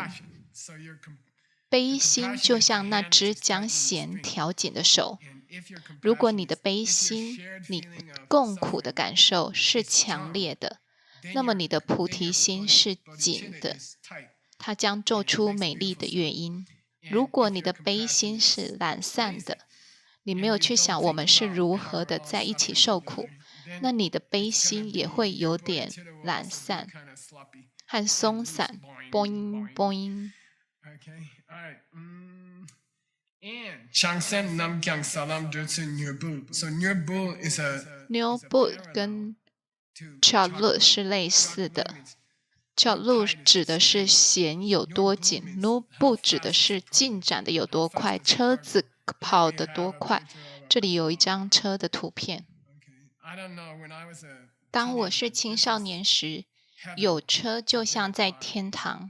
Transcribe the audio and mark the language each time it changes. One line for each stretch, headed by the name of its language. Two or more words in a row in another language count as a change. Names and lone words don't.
Chinese: 悲心就像那只将弦调紧的手，如果你的悲心，你共苦的感受是强烈的，那么你的菩提心是紧的，它将奏出美丽的乐音。如果你的悲心是懒散的，你没有去想我们是如何的在一起受苦，那你的悲心也会有点懒散和松散 boing boing。
Tibetan: Changsen Namkyang Salam Jutsu Nyurbul.
English: So Nyurbul is a
Chinese: Nyurbul 跟 Chala 是类似的， Chala 指的是弦有多紧， Nyurbul 指的是进展的有多快，车子跑得多快。这里有一张车的图片。当我是青少年时，有车就像在天堂。